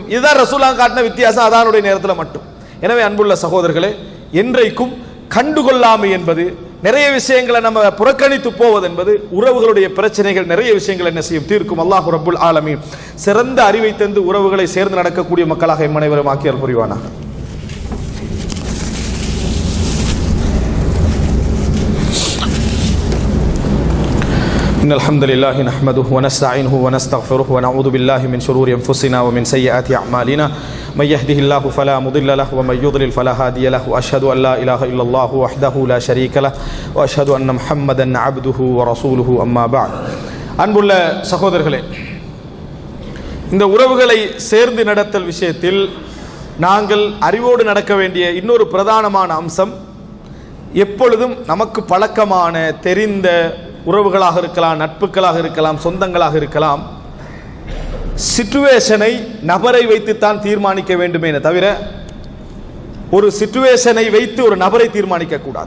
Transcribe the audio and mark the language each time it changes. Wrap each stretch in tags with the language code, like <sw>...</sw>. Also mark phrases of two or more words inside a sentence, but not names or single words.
<ta>இதுதான் ரசூலுல்லாஹ் காட்டின வித்தியாசம் அதானுடைய நேரத்தில் மட்டும். எனவே அன்புள்ள சகோதரர்களே, என்றைக்கும் கண்டுகொள்ளாமை என்பது, நிறைய விஷயங்களை நம்ம புறக்கணித்து போவது என்பது உறவுகளுடைய பிரச்சனைகள், நிறைய விஷயங்கள் என்ன செய்யும், தீர்க்கும்.</ta> <ar>الله رب العالمين</ar> <ta>சிறந்த அறிவை தந்து உறவுகளை சேர்ந்து நடக்கக்கூடிய மக்களாக எம் அனைவரும் ஆக்கியல் புரிவானாக.</ta> <ar>إن الحمد لله نحمده ونستعينه ونستغفره ونعوذ بالله من شرور أنفسنا ومن سيئات أعمالنا من يهده الله فلا مضل له ومن يضلل فلا هادي له وأشهد أن لا إله إلا الله وحده لا شريك له وأشهد أن محمدا عبده ورسوله أما بعد.</ar> <ta>அன்புள்ள சகோதரர்களே, இந்த உறவுகளை சேர்ந்து நடத்தல் விஷயத்தில் நாங்கள் அறிவோடு நடக்க வேண்டிய இன்னொரு பிரதானமான அம்சம், எப்பொழுதும் நமக்கு பழக்கமான தெரிந்த உறவுகளாக இருக்கலாம், நட்புகளாக இருக்கலாம், சொந்தங்களாக இருக்கலாம், சிச்சுவேஷனை நபரை வைத்துத்தான் தீர்மானிக்க வேண்டுமே தவிர ஒரு சிச்சுவேஷனை வைத்து ஒரு நபரை தீர்மானிக்க கூடாது.</ta>